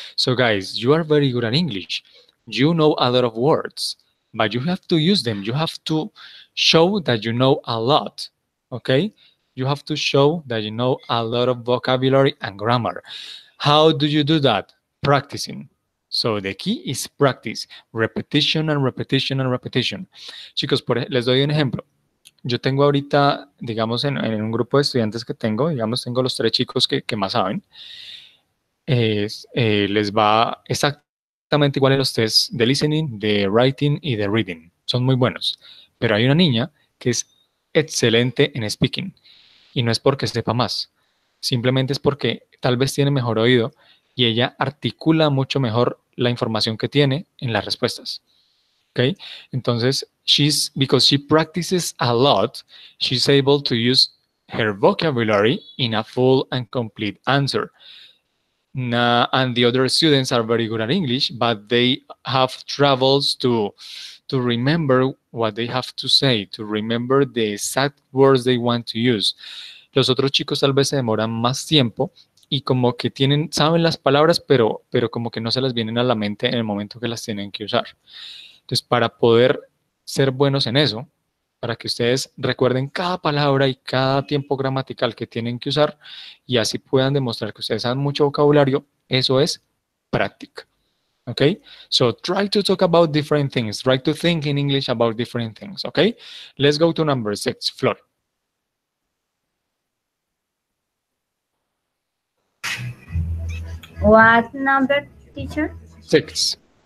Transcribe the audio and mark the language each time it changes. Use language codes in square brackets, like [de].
[en] So, guys, you are very good at English. You know a lot of words, but you have to use them. You have to show that you know a lot. Okay? You have to show that you know a lot of vocabulary and grammar. How do you do that? Practicing. So the key is practice, repetition and repetition and repetition. [es] Chicos, les doy un ejemplo. Yo tengo ahorita, digamos, en un grupo de estudiantes que tengo, digamos, tengo los 3 chicos que más saben, les va exactamente igual en los tests de listening, de writing y de reading. Son muy buenos. Pero hay una niña que es excelente en speaking y no es porque sepa más, simplemente es porque tal vez tiene mejor oído y ella articula mucho mejor la información que tiene en las respuestas. [en] Okay, [es] entonces [en] because she practices a lot, she's able to use her vocabulary in a full and complete answer. And the other students are very good at English, but they have troubles to remember what they have to say, to remember the exact words they want to use. [es] Los otros chicos tal vez se demoran más tiempo y como que saben las palabras, pero como que no se las vienen a la mente en el momento que las tienen que usar. Entonces, para poder ser buenos en eso, para que ustedes recuerden cada palabra y cada tiempo gramatical que tienen que usar y así puedan demostrar que ustedes saben mucho vocabulario, eso es práctica. [en] Okay, so try to talk about different things, try to think in English about different things. Okay, let's go to number 6, Flor. what number, teacher? 6.